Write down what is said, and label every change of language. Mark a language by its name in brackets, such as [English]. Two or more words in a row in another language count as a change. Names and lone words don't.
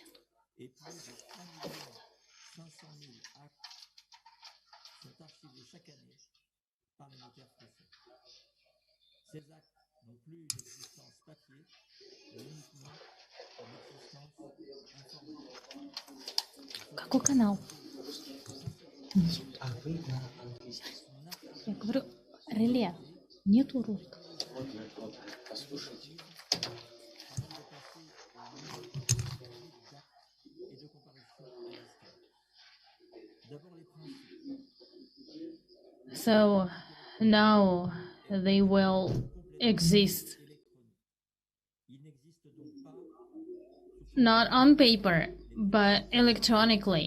[French] Et plus de 1 500 000 actes sont archivés chaque année par les notaires français. Ces actes n'ont plus une existence papier, mais uniquement une existence informatique. [Russian] Какой канал? Я говорю, реле. Нету русского. [English] So now they will exist not on paper but electronically.